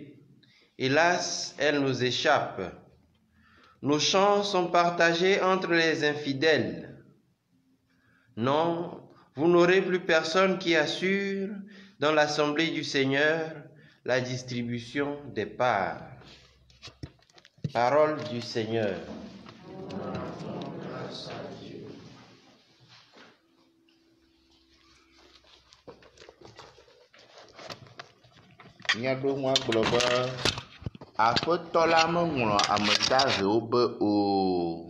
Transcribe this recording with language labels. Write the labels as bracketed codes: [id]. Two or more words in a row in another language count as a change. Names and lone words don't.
[fr] Hélas, elle nous échappe. Nos champs sont partagés entre les infidèles. Non, vous n'aurez plus personne qui assure dans l'assemblée du Seigneur la distribution des parts. Parole du Seigneur. [ee] Miaɖo ŋua gblɔ be aƒetɔ la meŋlɔ ame dahewo be o.